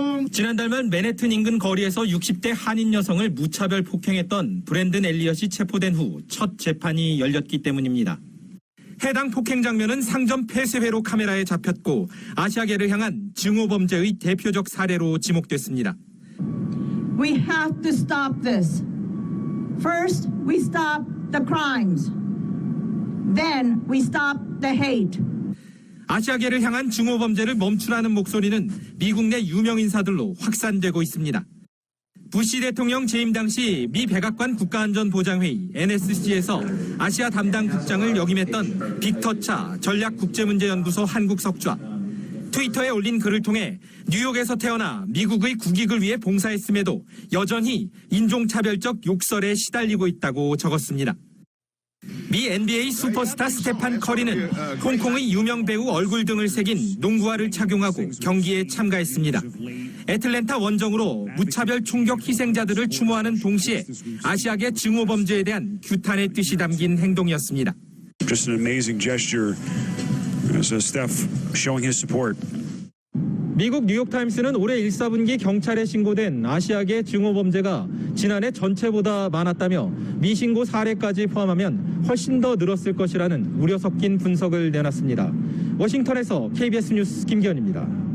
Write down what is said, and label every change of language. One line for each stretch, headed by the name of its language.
Korean: 지난달 말 맨해튼 인근 거리에서 60대 한인 여성을 무차별 폭행했던 브랜든 엘리엇이 체포된 후 첫 재판이 열렸기 때문입니다. 해당 폭행 장면은 상점 폐쇄회로 카메라에 잡혔고 아시아계를 향한 증오범죄의 대표적 사례로 지목됐습니다.
English: We have to stop this. First, we stop the crimes. Then we stop the hate.
Korean: 아시아계를 향한 증오범죄를 멈추라는 목소리는 미국 내 유명 인사들로 확산되고 있습니다. 부시 대통령 재임 당시 미 백악관 국가안전보장회의 NSC에서 아시아 담당 국장을 역임했던 빅터 차 전략국제문제연구소 한국석좌, 트위터에 올린 글을 통해 뉴욕에서 태어나 미국의 국익을 위해 봉사했음에도 여전히 인종차별적 욕설에 시달리고 있다고 적었습니다. 미 NBA 슈퍼스타 스테판 커리는 홍콩의 유명 배우 얼굴 등을 새긴 농구화를 착용하고 경기에 참가했습니다. 애틀랜타 원정으로 무차별 총격 희생자들을 추모하는 동시에 아시아계 증오범죄에 대한 규탄의 뜻이 담긴 행동이었습니다.
English: Just an amazing gesture as Steph showing his support.
Korean: 미국 뉴욕타임스는 올해 1사분기 경찰에 신고된 아시아계 증오범죄가 지난해 전체보다 많았다며 미신고 사례까지 포함하면 훨씬 더 늘었을 것이라는 우려 섞인 분석을 내놨습니다. 워싱턴에서 KBS 뉴스 김기현입니다.